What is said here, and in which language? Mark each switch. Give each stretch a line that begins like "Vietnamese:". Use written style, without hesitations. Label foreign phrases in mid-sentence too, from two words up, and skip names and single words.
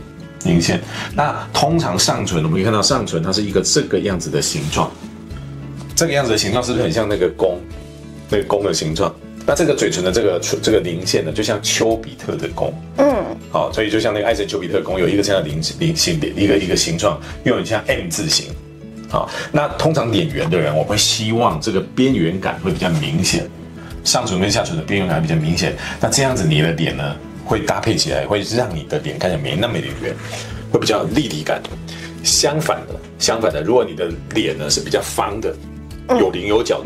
Chinese: 那通常上唇，我們可以看到上唇它是一個這個樣子的形狀，這個樣子的形狀是不是很像那個弓的形狀？那這個嘴唇的這個稜線呢，就像丘比特的弓。好，所以就像那個愛神丘比特弓有一個這樣的稜線的一個形狀，又很像 M 字形。好，那通常臉圓的人，我會希望這個邊緣感會比較明顯，上唇跟下唇的邊緣感比較明顯。那這樣子你的臉呢？會搭配起來，會讓你的臉看起來沒那麼的圓，會比較立體感。相反的，如果你的臉呢是比較方的， 有稜有角的。